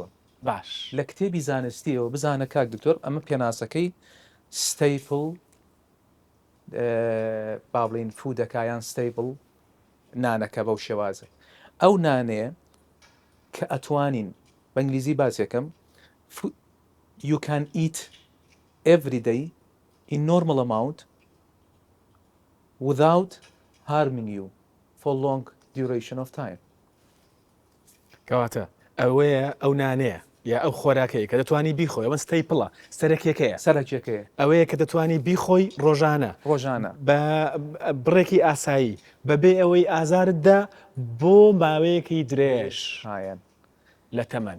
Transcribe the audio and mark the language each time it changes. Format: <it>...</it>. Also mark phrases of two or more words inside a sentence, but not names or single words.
<ckb>باش. لە کتێبی زانستیەوە بزانە کاک دکتۆر، ئەمە پێناسەکەی ستەیپڵ با بڵین فودەکایان ستەیپڵ نانەکە بەو شێوازە. ئەو نانەیە کە ئەتوانین بە ئینگلیزی باسیەکەم</ckb> <en>you can eat every day in normal amount without harming you for long duration of time.</en> <ckb>کەواتە ئەوەیە ئەو نانەیە یا ئەو خۆراکەیە کە دەتوانی بیخۆی، ئەوە ستەیپڵە، سەرەکیەکەیە، سەرەکیەکەیە، ئەوەیە کە دەتوانی بیخۆی ڕۆژانە بە بڕێکی ئاسایی بەبێ ئەوەی ئازارتدا بۆ ماوەیەکی درێژ لە تەمەن.</ckb>